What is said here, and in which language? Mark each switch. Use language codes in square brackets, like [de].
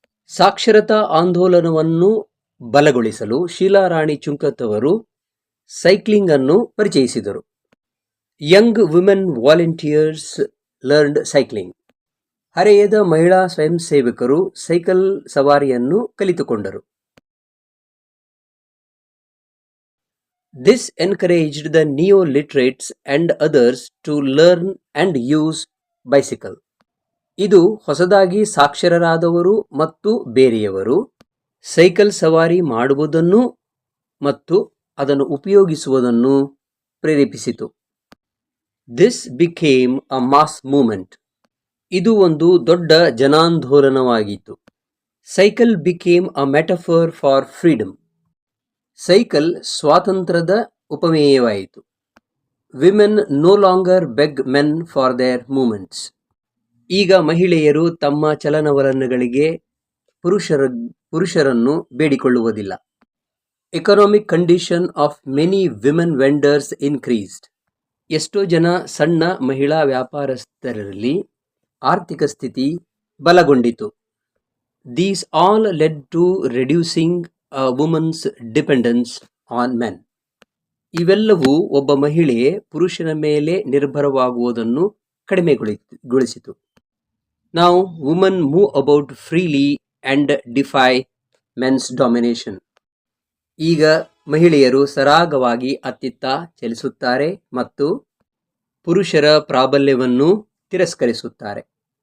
[kn] ಸಾಕ್ಷರತಾ ಆಂದೋಲನವನ್ನು ಬಲಗೊಳಿಸಲು ಶೀಲಾ ರಾಣಿ ಚುಂಕತ್ ಅವರು ಸೈಕ್ಲಿಂಗ್ ಅನ್ನು ಪರಿಚಯಿಸಿದರು. [en] Young women volunteers learned cycling. [kn] ಹರೆಯದ ಮಹಿಳಾ ಸ್ವಯಂ ಸೇವಕರು cycle ಸವಾರಿಯನ್ನು ಕಲಿತುಕೊಂಡರು. [en] This encouraged the neo-literates and others to learn and use bicycle. [kn] ಇದು ಹೊಸದಾಗಿ ಸಾಕ್ಷರರಾದವರು ಮತ್ತು ಬೇರೆಯವರು ಸೈಕಲ್ ಸವಾರಿ ಮಾಡುವುದನ್ನು ಮತ್ತು ಅದನ್ನು ಉಪಯೋಗಿಸುವುದನ್ನು ಪ್ರೇರೇಪಿಸಿತು. [en] This became a mass movement. [kn] ಇದು ಒಂದು ದೊಡ್ಡ ಜನಾಂದೋಲನವಾಗಿತ್ತು. [en] Cycle became a metaphor for freedom. [kn] Cycle ಸ್ವಾತಂತ್ರ್ಯದ ಉಪಮೇಯವಾಯಿತು. [en] Women no longer beg men for their movements. [kn] ಈಗ ಮಹಿಳೆಯರು ತಮ್ಮ ಚಲನವಲನಗಳಿಗೆ ಪುರುಷರನ್ನು ಬೇಡಿಕೊಳ್ಳುವುದಿಲ್ಲ. [en] Economic condition of many women vendors increased. [kn] ಎಷ್ಟೋ ಜನ ಸಣ್ಣ ಮಹಿಳಾ ವ್ಯಾಪಾರಸ್ಥರಲ್ಲಿ ಆರ್ಥಿಕ ಸ್ಥಿತಿ ಬಲಗೊಂಡಿತು. [en] These all led to reducing a woman's dependence on men. [kn] ಇವೆಲ್ಲವೂ ಒಬ್ಬ ಮಹಿಳೆ ಪುರುಷನ ಮೇಲೆ ನಿರ್ಭರವಾಗುವುದನ್ನು ಕಡಿಮೆಗೊಳಿಸಿತು. [en] Now women move about freely and defy men's domination. [kn] ಈಗ ಮಹಿಳೆಯರು ಸರಾಗವಾಗಿ ಅತ್ತಿತ್ತ ಚಲಿಸುತ್ತಾರೆ ಮತ್ತು ಪುರುಷರ ಪ್ರಾಬಲ್ಯವನ್ನು ತಿರಸ್ಕರಿಸುತ್ತಾರೆ.